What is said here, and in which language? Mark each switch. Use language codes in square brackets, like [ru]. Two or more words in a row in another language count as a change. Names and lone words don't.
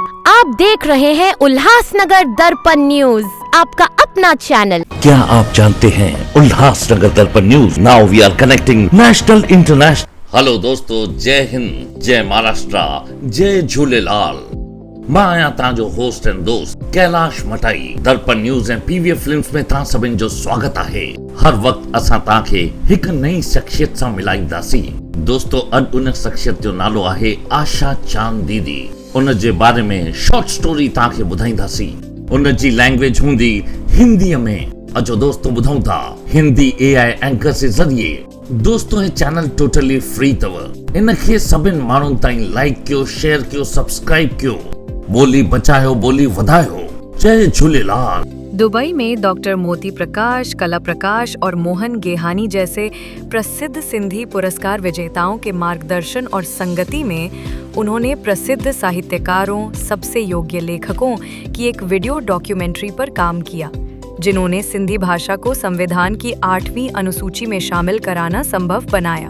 [hi] आप देख रहे हैं उल्लासनगर दर्पण न्यूज, आपका अपना चैनल। क्या आप जानते हैं उल्लासनगर दर्पण न्यूज, [en] Now we are connecting national international. [hi] हेलो दोस्तों, जय हिंद, जय महाराष्ट्र, जय झूलेलाल। [sd] मां आया तांजो [en] host and [sd] दोस्त कैलाश मटाई दर्पण न्यूज ऐं पीवीए फिल्म्स में तां सभिनि जो स्वागत आहे। हर वक्त असां तांखे हिक नई शख्सियत सां मिलाईंदासीं। दोस्तों, अॼु उन शख्सियत जो नालो आहे आशा चांद दीदी। उन जे बारे में [en] short story [sd] तांखे ॿुधाईंदासीं। उन जी लैंग्वेज हूंदी हिंदीअ में। अचो दोस्तों, ॿुधूं था हिंदी [en] AI anchor [sd] जे ज़रिए। दोस्तों, हे चैनल [en] totally free [sd] अथव। इन खे सभिनि माण्हुनि ताईं लाइक कयो, शेयर कयो, सब्सक्राइब कयो। बोली बचायो, बोली वधायो। जय झूलेलाल। [hi] दुबई में डॉक्टर मोती प्रकाश, कला प्रकाश और मोहन गेहानी जैसे प्रसिद्ध सिंधी पुरस्कार विजेताओं के मार्गदर्शन और संगति में उन्होंने प्रसिद्ध साहित्यकारों, सबसे योग्य लेखकों की एक वीडियो डॉक्यूमेंट्री पर काम किया, जिन्होंने सिंधी भाषा को संविधान की 8वीं अनुसूची में शामिल कराना संभव बनाया।